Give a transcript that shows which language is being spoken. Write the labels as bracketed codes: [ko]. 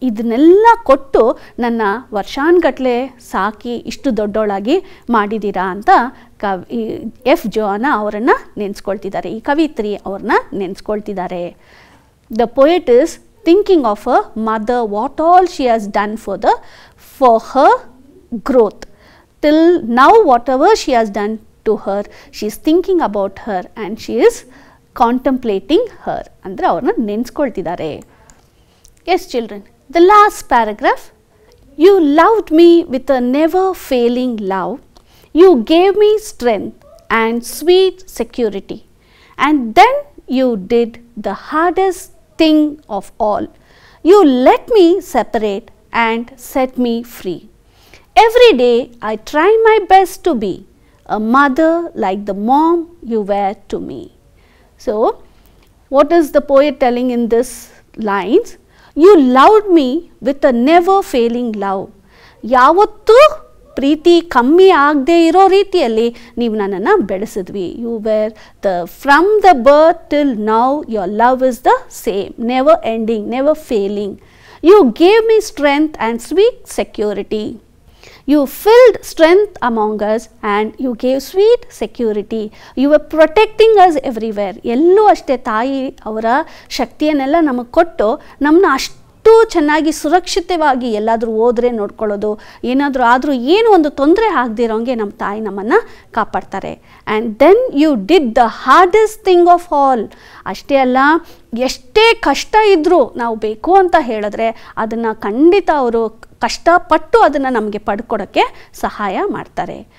[kn] ಇದನ್ನೆಲ್ಲ ಕೊಟ್ಟು ನನ್ನ ವರ್ಷಾನುಗಟ್ಟಲೆ ಸಾಕಿ ಇಷ್ಟು ದೊಡ್ಡೋಳಾಗಿ ಮಾಡಿದ್ದೀರಾ ಅಂತ ಎಫ್ ಜೋನಾ ಅವರನ್ನು ನೆನೆಸ್ಕೊಳ್ತಿದ್ದಾರೆ, ಈ ಕವಿತ್ರಿ ಅವ್ರನ್ನ ನೆನೆಸ್ಕೊಳ್ತಿದ್ದಾರೆ. [en] The poet is thinking of a mother, what all she has done for her growth. Till now whatever she has done to her, she is thinking about her and she is contemplating her. [kn] ಅಂದರೆ ಅವ್ರನ್ನ ನೆನೆಸ್ಕೊಳ್ತಿದ್ದಾರೆ. [en] Yes children, the last paragraph. You loved me with a never failing love, you gave me strength and sweet security, and then you did the hardest thing of all, you let me separate and set me free. Every day I try my best to be a mother like the mom you were to me. So, what is the poet telling in this lines? You loved me with a never failing love. [kn] ಯಾವತ್ತೂ ಪ್ರೀತಿ ಕಮ್ಮಿ ಆಗದೆ ಇರೋ ರೀತಿಯಲ್ಲಿ ನೀವು ನನ್ನನ್ನು ಬೆಳೆಸಿದ್ವಿ. [en] You were from the birth till now your love is the same, never ending, never failing. You gave me strength and sweet security. You filled strength among us and you gave sweet security. You were protecting us everywhere. [kn] ಎಲ್ಲೂ ಅಷ್ಟೇ ತಾಯಿ ಅವರ ಶಕ್ತಿಯನ್ನೆಲ್ಲ ನಮಗೆ ಕೊಟ್ಟು ನಮ್ಮನ್ನ ಅಷ್ಟು ಚೆನ್ನಾಗಿ ಸುರಕ್ಷಿತವಾಗಿ ಎಲ್ಲಾದರೂ ಹೋದರೆ ನೋಡ್ಕೊಳ್ಳೋದು, ಏನಾದರೂ ಆದರೂ ಏನು ಒಂದು ತೊಂದರೆ ಆಗದಿರೋಂಗೆ ನಮ್ಮ ತಾಯಿ ನಮ್ಮನ್ನು ಕಾಪಾಡ್ತಾರೆ. [en] And then you did the hardest thing of all. [kn] ಅಷ್ಟೇ ಅಲ್ಲ, ಎಷ್ಟೇ ಕಷ್ಟ ಇದ್ದರೂ ನಾವು ಬೇಕು ಅಂತ ಹೇಳಿದ್ರೆ ಅದನ್ನು ಖಂಡಿತ ಅವರು ಕಷ್ಟಪಟ್ಟು ಅದನ್ನು ನಮಗೆ ಪಡ್ಕೊಡೋಕ್ಕೆ ಸಹಾಯ ಮಾಡ್ತಾರೆ.